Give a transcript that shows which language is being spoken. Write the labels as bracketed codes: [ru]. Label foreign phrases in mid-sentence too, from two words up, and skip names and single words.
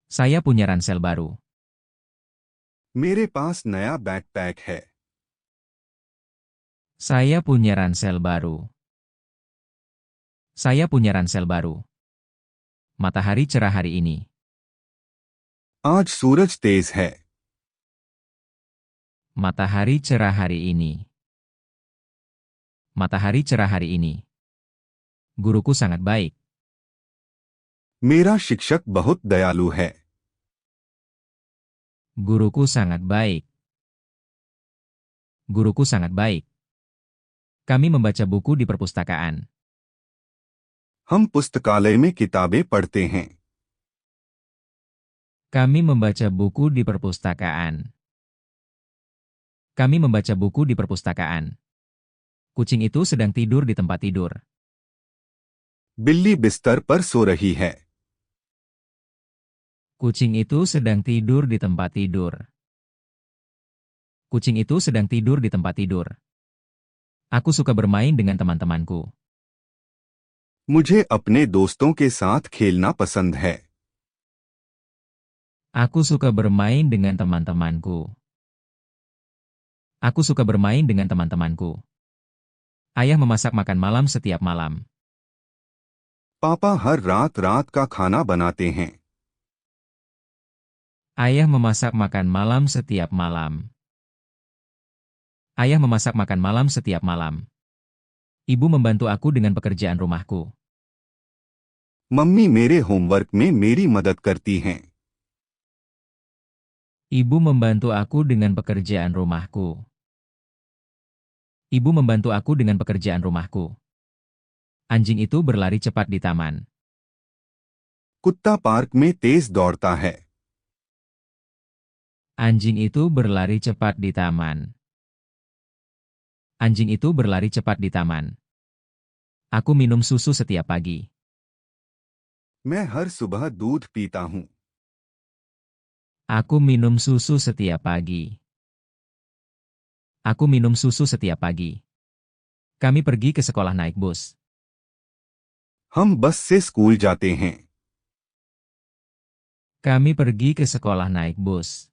[id] Saya punya ransel baru. [hi] मेरे पास नया बैकपैक है। [id] Saya punya ransel baru. Saya punya ransel baru. Matahari cerah hari ini. [hi] आज सूरज तेज है। [id] Matahari cerah hari ini. Matahari cerah hari ini. Guruku sangat baik. [hi] मेरा शिक्षक बहुत दयालु है। [id] Guruku sangat baik. Guruku sangat baik. Kami membaca buku di perpustakaan. [hi] हम पुस्तकालय में किताबें पढ़ते हैं। [id] Kami membaca buku di perpustakaan. Kami membaca buku di perpustakaan. Kucing itu sedang tidur di tempat tidur. [hi] बिल्ली बिस्तर पर सो रही है। [id] Kucing itu sedang tidur di tempat tidur. Kucing itu sedang tidur di tempat tidur. Aku suka bermain dengan teman-temanku. [hi] मुझे अपने दोस्तों के साथ खेलना पसंद है। [id] Aku suka bermain dengan teman-temanku. Aku suka bermain dengan teman-temanku. Ayah memasak makan malam setiap malam. [hi] पापा हर रात रात का खाना बनाते हैं। [id] Ayah memasak makan malam setiap malam. Ayah memasak makan malam setiap malam. Ibu membantu aku dengan pekerjaan rumahku. [hi] मम्मी मेरे होमवर्क में मेरी मदद करती हैं। [id] Ibu membantu aku dengan pekerjaan rumahku. Ibu membantu aku dengan pekerjaan rumahku. Anjing itu berlari cepat di taman. [hi] कुत्ता पार्क में तेज दौड़ता है। [id] Anjing itu berlari cepat di taman. Anjing itu berlari cepat di taman. Aku minum susu setiap pagi. [hi] मैं हर सुबह दूध पीता हूँ। [id] Aku minum susu setiap pagi. Aku minum susu setiap pagi. Kami pergi ke sekolah naik bus. [hi] हम बस से स्कूल जाते हैं। [id] Kami pergi ke sekolah naik bus.